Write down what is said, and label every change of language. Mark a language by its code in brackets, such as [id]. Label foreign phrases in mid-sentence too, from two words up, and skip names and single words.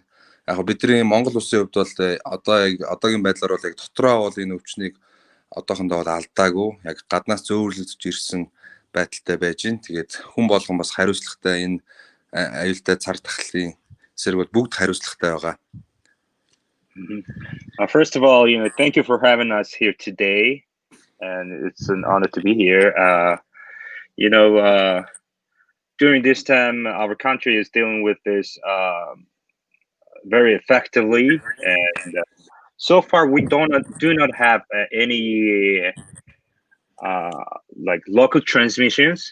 [mn] Яг бидний Монгол улсын хувьд бол одоогийн байдлаар бол яг дотроо бол энэ өвчнийг одоохондоо бол алдаагүй. Яг гаднаас зөөвөрлөж ирсэн байдалтай байж байна. Тэгээд хүн болгон бас хариуцлагатай энэ аюултай цар тахлын эсрэг бол бүгд хариуцлагатай байгаа. [en] First of all, thank you for having us here today, and it's an honor to be here. During this time, our country is dealing with this very effectively, and so far we do not have any like local transmissions.